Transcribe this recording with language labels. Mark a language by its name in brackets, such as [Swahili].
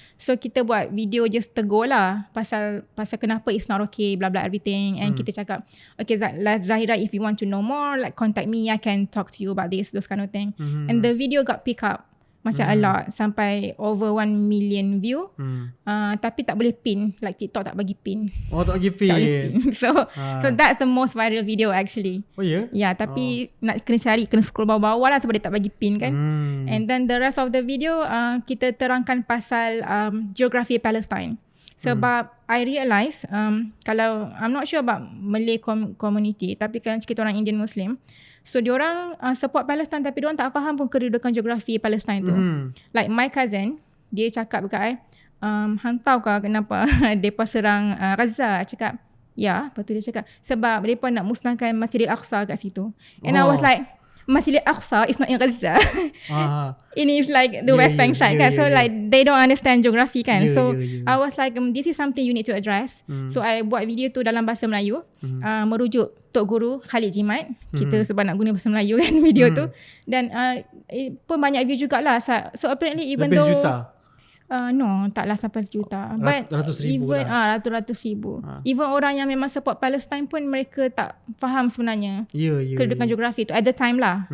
[Malay] So kita buat video just tegur lah pasal kenapa [English] it's not okay, blah blah everything. And [Malay] kita cakap, [English] okay Zahira, if you want to know more, like contact me, I can talk to you about this, those kind of thing. And the video got pick up macam a lot, sampai over 1 million view. [Malay] Tapi tak boleh pin, like TikTok tak bagi pin. Tak bagi pin. Tak boleh pin. [English] So that's the most viral video actually. [Malay] Yeah, tapi nak kena cari, kena scroll bawah-bawah lah sebab dia tak bagi pin kan. [English] And then the rest of the video kita terangkan pasal geografi Palestine. [Malay] Sebab [English] I realise [Malay] kalau [English] I'm not sure about Malay community, [Malay] tapi kalau kita orang Indian Muslim, so diorang support Palestine tapi diorang tak faham pun kedudukan geografi Palestine tu. Like my cousin, dia cakap dekat hang tahu ke kenapa mereka serang Gaza? Cakap, ya. Lepas tu dia cakap, sebab mereka nak musnahkan Masjid Al-Aqsa kat situ. [English] And I was like, Masjid Al-Aqsa is not in Gaza. It is like the West Bank side kan. So like they don't understand geography kan. So I was like, this is something you need to address. [Malay] So I buat video tu dalam bahasa Melayu, merujuk Tok Guru Khalid Jimat. Kita sebab nak guna bahasa Melayu kan video tu. Dan pun banyak view jugalah. [English] So apparently even [Malay] lebih [English] though [Malay] juta. No, taklah sampai sejuta. But ratus ribu even ratus ribu. Even orang yang memang support Palestine pun mereka tak faham sebenarnya kedudukan geografi tu [English] at the time [Malay] lah.